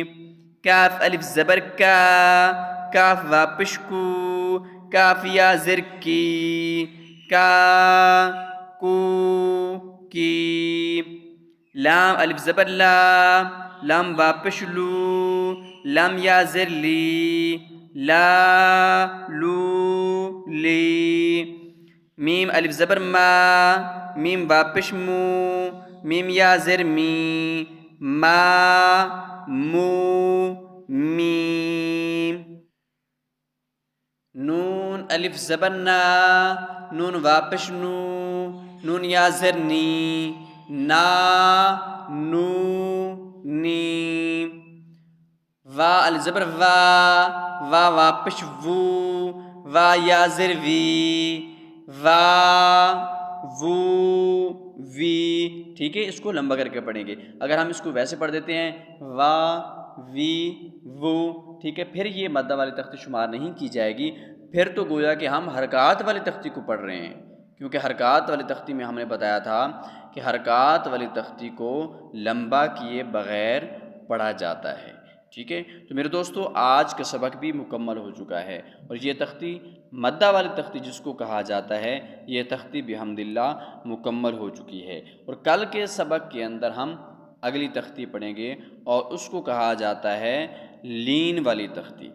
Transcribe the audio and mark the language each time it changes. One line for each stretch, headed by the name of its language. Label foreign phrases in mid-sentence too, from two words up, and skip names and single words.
Urdu: کاف الف زبر کا، کاف وا پیش کو، کاف یا زر کی، کا کو کی۔ لام الف زبر لا، لام وا پیش لو، لام یا زر لی، لا لو لی۔ میم الف زبر ما، میم وا پیش مو، میم یا زر می، ما مو می۔ نون الف زبر نا، نون وا پیش نو، نون یا زر نی، نا نو نی۔ وا الف زبر وا، وا وا پیش وو، وا یا زر وی، وا وو وی۔ ٹھیک ہے، اس کو لمبا کر کے پڑھیں گے۔ اگر ہم اس کو ویسے پڑھ دیتے ہیں وا وی وو، ٹھیک ہے، پھر یہ مدہ والی تختی شمار نہیں کی جائے گی، پھر تو گویا کہ ہم حرکات والی تختی کو پڑھ رہے ہیں، کیونکہ حرکات والی تختی میں ہم نے بتایا تھا کہ حرکات والی تختی کو لمبا کیے بغیر پڑھا جاتا ہے۔ ٹھیک ہے، تو میرے دوستو آج کا سبق بھی مکمل ہو چکا ہے، اور یہ تختی مدہ والی تختی جس کو کہا جاتا ہے، یہ تختی بحمداللہ مکمل ہو چکی ہے، اور کل کے سبق کے اندر ہم اگلی تختی پڑھیں گے، اور اس کو کہا جاتا ہے لین والی تختی۔